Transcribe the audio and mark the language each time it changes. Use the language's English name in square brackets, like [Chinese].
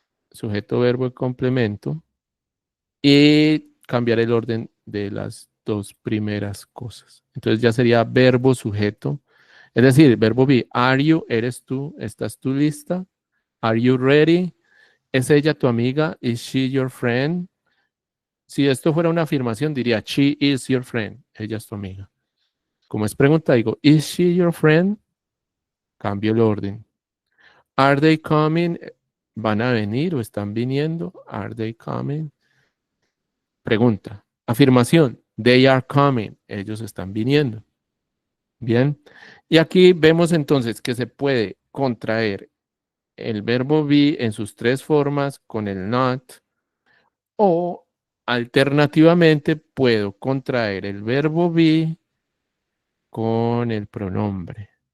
[Spanish] Sujeto, verbo y complemento. Y cambiar el orden de las 2 primeras cosas. Entonces ya sería verbo, sujeto. Es decir, verbo be, [English] are you, [Spanish] eres tú, estás tú lista. [English] Are you ready? [Spanish] ¿Es ella tu amiga? [English] Is she your friend? [Spanish] Si esto fuera una afirmación, diría, [English] she is your friend. [Spanish] Ella es tu amiga. Como es pregunta, digo, [English] is she your friend? [Spanish] Cambio el orden. [English] Are they coming? [Spanish] ¿Van a venir o están viniendo? [English] Are they coming? [Spanish] Pregunta. Afirmación. [English] They are coming. [Spanish] Ellos están viniendo. Bien. Y aquí vemos entonces que se puede contraer el verbo be en sus tres formas con el not, o alternativamente puedo contraer el verbo be con el pronombre.